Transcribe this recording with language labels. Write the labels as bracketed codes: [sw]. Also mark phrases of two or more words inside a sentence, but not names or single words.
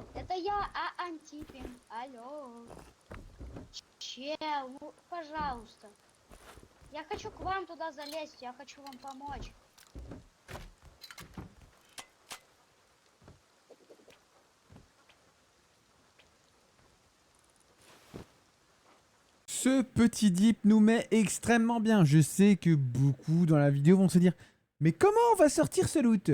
[ru] Это я, Антипин. Алло. Чел, ну, пожалуйста. Я хочу к вам туда залезть, я хочу вам помочь. [fr] Ce petit dip nous met extrêmement bien. Je sais que beaucoup dans la vidéo vont se dire « Mais comment on va sortir ce loot ?»